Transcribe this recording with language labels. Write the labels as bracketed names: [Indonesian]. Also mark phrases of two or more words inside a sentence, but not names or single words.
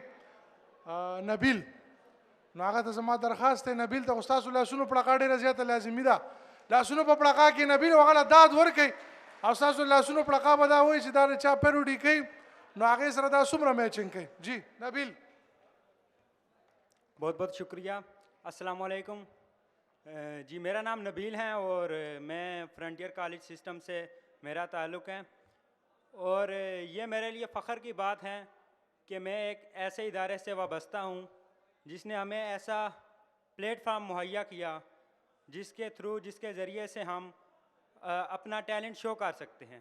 [Pashto] نبیل، نو هغه ته زما درخواست دی نبیل ته خو ستاسو لاسونو پړقا ډېره زیاته لازمي ده. لاسونو په پړقا کې نبیل هغه له داد ورکوي او ستاسو لاسونو پړقا به دا وایي چې دا د چا پیروډي کوي نو هغې سره دا څومره میچنګ کوي. جی نبیل. [Urdu] بہت بہت شکریہ. [Arabic] السلام عليكم. [Urdu] جی میرا نام نبیل ہے اور میں فرنٹیئر کالج سسٹم سے میرا تعلق ہے اور یہ میرے لیے فخر کی بات ہے کہ میں ایک ایسے ادارے سے وابستہ ہوں جس نے ہمیں ایسا پلیٹ فارم مہیا کیا جس کے تھرو جس کے ذریعے سے ہم اپنا [English] talent show [Urdu] کر سکتے ہیں.